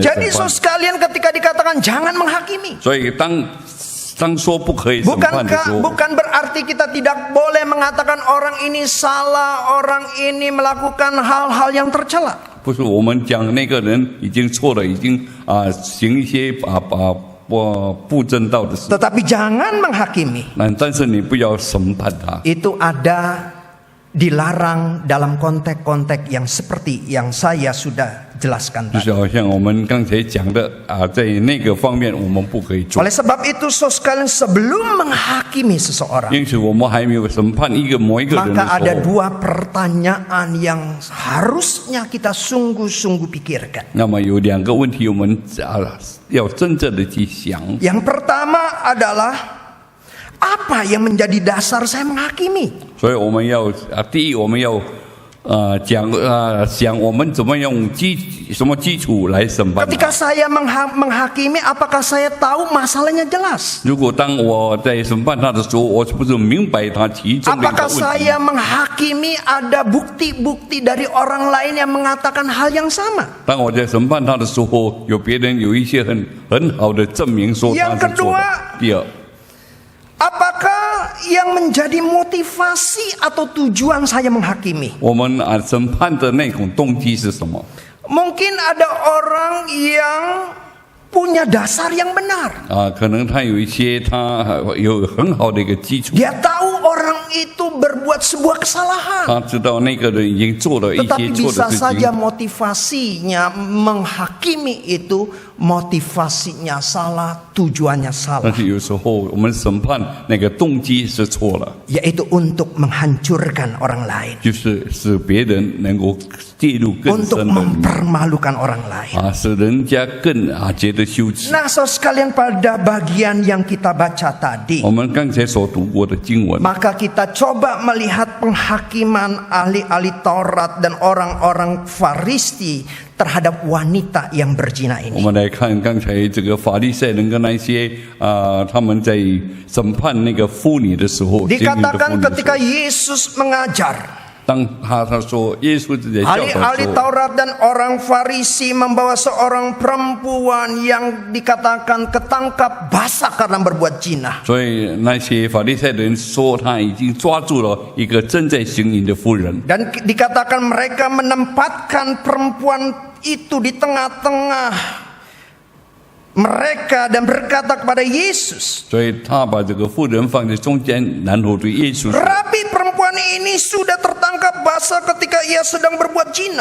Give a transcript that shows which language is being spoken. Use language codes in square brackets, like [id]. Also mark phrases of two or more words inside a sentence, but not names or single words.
[id] Jadi [zh] 审判。 [id] saudara sekalian ketika dikatakan jangan menghakimi, [zh] 所以当说不可以审判的时候， [id] bukan berarti kita tidak boleh mengatakan orang ini salah, orang ini melakukan hal-hal yang tercela. [zh] 不是我们讲那个人已经错了，已经行一些不正道的事， [id] Tetapi jangan menghakimi. [zh] 但是你不要审判他。 [id] Itu ada dilarang dalam konteks-konteks yang seperti yang saya sudah jelaskan [zh] 就 [id] tadi. [zh] 是好像我们刚才讲的在那个方面我们不可以做， [id] Oleh sebab itu saudara sekalian sebelum menghakimi seseorang, [zh] 因此我们还没有审判某一个人 [id] maka [zh] 的 [id] ada [zh] 时候， [id] dua pertanyaan yang harusnya kita sungguh-sungguh pikirkan. [zh] 那么有两个问题我们要真正的去想。 [id] Yang pertama adalah apa yang menjadi dasar saya menghakimi? [zh] 所以我们要第一，我们要想我们怎么用什么基础来审判 [id] Ketika [zh] 他。 [id] saya menghakimi, apakah saya tahu masalahnya jelas? [zh] 如果当我在审判他的时候，我是不是明白他其中的一个 [id] Apakah [zh] 问题？ [id] saya menghakimi ada bukti-bukti dari orang lain yang mengatakan hal yang sama? [zh] 当我在审判他的时候，有别人有一些很好的证明说他 [id] Yang [zh] 是错的 [id] kedua。 [zh] 第二， [id] Apakah yang menjadi motivasi atau tujuan saya menghakimi? [zh] 我们审判的那种动机是什么？ [id] Mungkin ada orang yang punya dasar yang benar. [zh] 可能他有一些他有很好的一个基础， [id] Dia tahu orang itu berbuat sebuah kesalahan. [zh] 他知道那个人已经做了一些 [id] Tetapi [zh] 错 [id] bisa [zh] 的事 [id] saja [zh] 情， [id] motivasinya menghakimi itu motivasinya salah, tujuannya [zh] 但 [id] salah, [zh] 是有时候我们审判那个动机是错了， [id] yaitu untuk menghancurkan orang lain, [zh] 就是使别人能够介入更 [id] untuk [zh] 深的里面 [id] mempermalukan orang lain. [zh] 使人家更觉得羞耻。 [id] Nah, saudara sekalian, pada bagian yang kita baca tadi, [zh] 我们刚才所读过的经文， [id] maka kita coba melihat penghakiman ahli-ahli Taurat dan orang-orang Farisi terhadap wanita yang berzina [zh] 我 [id] ini. [zh] 们来看刚才这个法利赛人跟那些他们在审判那个妇女的时候，监狱的妇 [id] Dikatakan [zh] 女的时 [id] ketika [zh] 候 [id] Yesus mengajar, [zh] 当他说耶稣在教导的 [id] ahli-ahli [zh] 时候， [id] Taurat dan orang Farisi membawa seorang perempuan yang dikatakan ketangkap basah karena berbuat zina. [zh] 所以那些法利赛人说他已经抓住了一个正在行淫的妇人， [id] Dan dikatakan mereka menempatkan perempuan itu di tengah-tengah mereka dan berkata kepada Yesus, [zh] 所以他把这个妇人放在中间，然后对耶稣说 [id] Rabi, perempuan ini sudah tertangkap basah ketika ia sedang berbuat zina.